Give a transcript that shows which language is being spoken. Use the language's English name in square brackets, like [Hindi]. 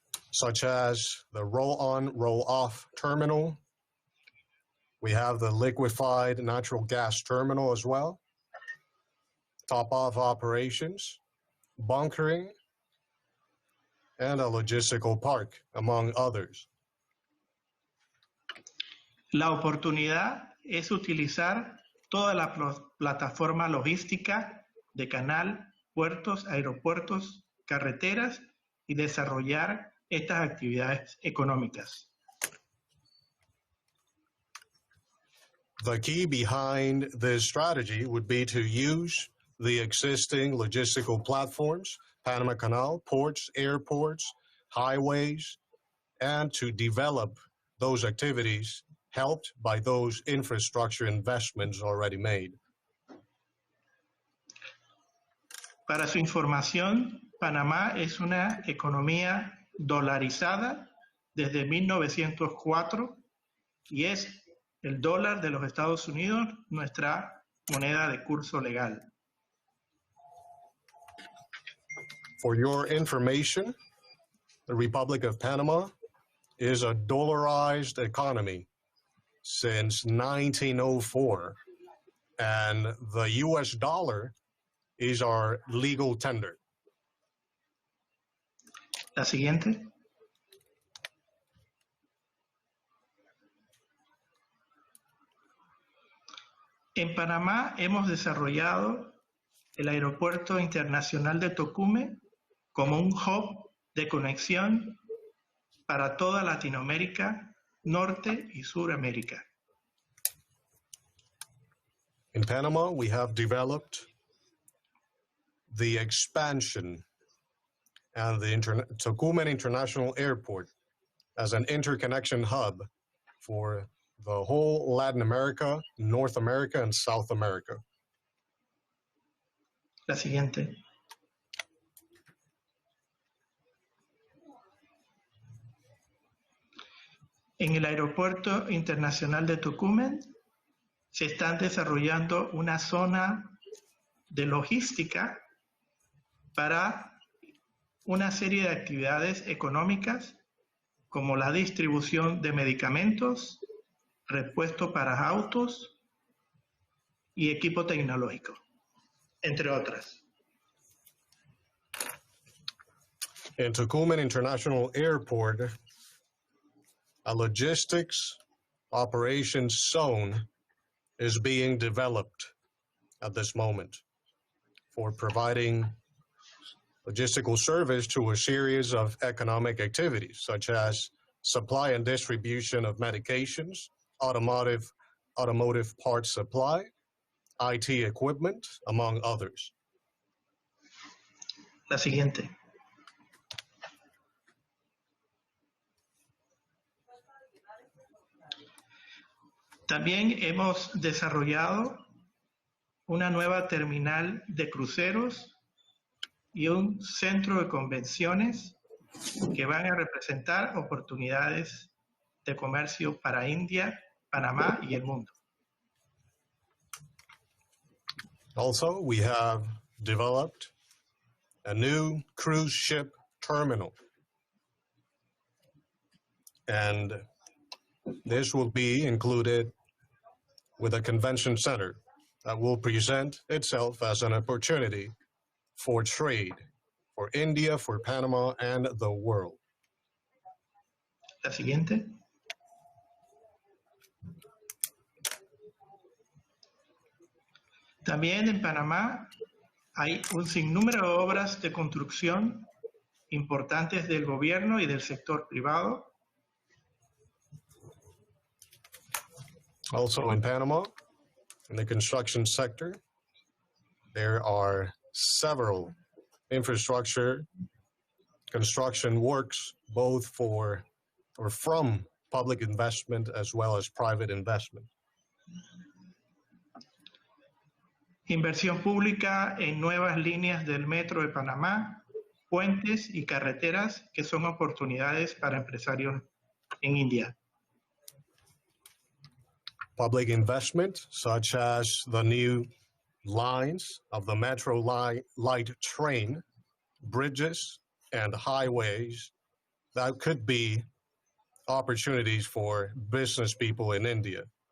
[English] Such as the roll-on, roll-off terminal. We have the liquefied natural gas terminal as well, top-off operations, bunkering, and a logistical park, among others. [Spanish] La oportunidad es utilizar toda la plataforma logística de canal, puertos, aeropuertos, carreteras y desarrollar estas actividades económicas. [English] The key behind this strategy would be to use the existing logistical platforms, Panama Canal, ports, airports, highways, and to develop those activities helped by those infrastructure investments already made. [Spanish] Para su información, Panamá es una economía dolarizada desde 1904 y es el dólar de los Estados Unidos nuestra moneda de curso legal. [English] For your information, the Republic of Panama is a dollarized economy since 1904, and the US dollar is our legal tender. [Spanish] La siguiente. En Panamá hemos desarrollado el Aeropuerto Internacional de Tocumen como un hub de conexión para toda Latinoamérica, Norte y Suramérica. [English] In Panama, we have developed the expansion and the Tocumen International Airport as an interconnection hub for the whole Latin America, North America, and South America. [Spanish] La siguiente. En el Aeropuerto Internacional de Tocumen se están desarrollando una zona de logística para una serie de actividades económicas como la distribución de medicamentos, repuesto para autos y equipo tecnológico, entre otras. [English] In Tocumen International Airport, a logistics operations zone is being developed at this moment for providing logistical service to a series of economic activities, such as supply and distribution of medications, automotive parts supply, IT equipment, among others. [Spanish] La siguiente. También hemos desarrollado una nueva terminal de cruceros y un centro de convenciones que van a representar oportunidades de comercio para India, Panamá y el mundo. [English] Also, we have developed a new cruise ship terminal. And this will be included with a convention center that will present itself as an opportunity for trade for India, for Panama, and the world. [Spanish] La siguiente. También en Panamá hay un sinnúmero de obras de construcción importantes del gobierno y del sector privado. [English] Also in Panama, in the construction sector, there are several infrastructure construction works, both for or from public investment as well as private investment. [Spanish] Inversión pública en nuevas líneas del metro de Panamá, puentes y carreteras que son oportunidades para empresarios en India. [English] Public investment, such as the new lines of the metro light train, bridges, and highways, that could be opportunities for business people in India.